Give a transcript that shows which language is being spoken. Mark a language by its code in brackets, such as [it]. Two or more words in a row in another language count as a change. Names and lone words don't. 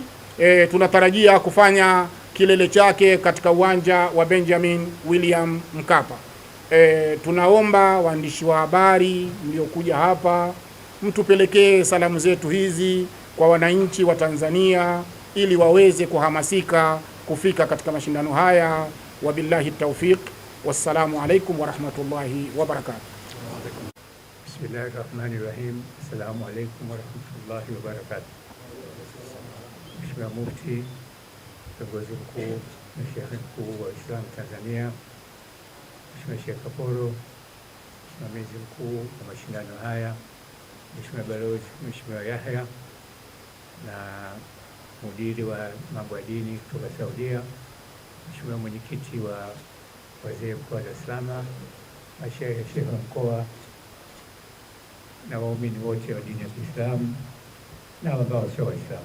[sw] Tunatarajia kufanya kilele chake katika uwanja wa Benjamin William Mkapa. Tunaomba waandishi wa habari mliokuja hapa mtupelekee salamu zetu hizi kwa wananchi wa Tanzania ili waweze kuhamasika kufika katika mashindano haya. [ar] وبالله التوفيق والسلام عليكم ورحمة الله وبركاته. بسم الله الرحمن الرحيم السلام عليكم ورحمة الله وبركاته. [sw] Mheshimiwa Mufti, kiongozi mkuu na Shekhe mkuu wa Islam Tanzania, Mheshimiwa Sheikh Kaporo, msimamizi mkuu wa mashindano haya, Mheshimiwa Balozi Mheshimiwa Yahya na mudiri wa mambo ya dini kutoka Saudia, Mheshimiwa mwenyekiti wa wazee mkoa wa Dar es Salaam, mashehe, shehe wa mkoa na waumini wote wa dini ya Kiislamu na ambao sio Waislamu.